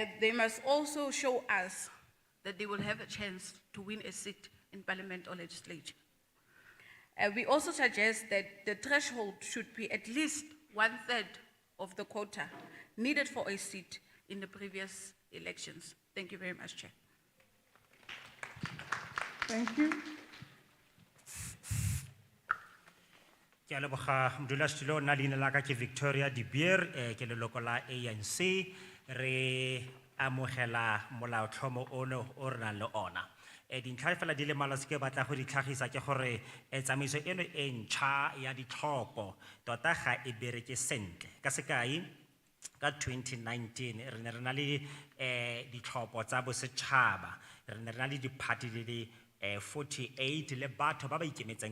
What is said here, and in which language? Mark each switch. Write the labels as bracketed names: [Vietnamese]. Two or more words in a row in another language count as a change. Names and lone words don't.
[English] They must also show us that they will have a chance to win a seat in parliament or legislature. We also suggest that the threshold should be at least 1/3 of the quota needed for a seat in the previous elections. Thank you very much, Chair. Thank you. [Tswana] Ke a leboga modulasetulo o nna leina la ka ke Victoria De Beer ke leloko la ANC re amogela molaotlhomo ono o re nang le ona dintlha fela di le mmalwa se ke batla go di tlhagisa ke gore tsamaiso eno e ntšha ya ditlhopho tota ga e bereke sentle ka sekai ka 2019 re ne re na le ditlhopho tsa bosetšhaba re ne re na le di-party di le 48 le batho ba ba ikemetseng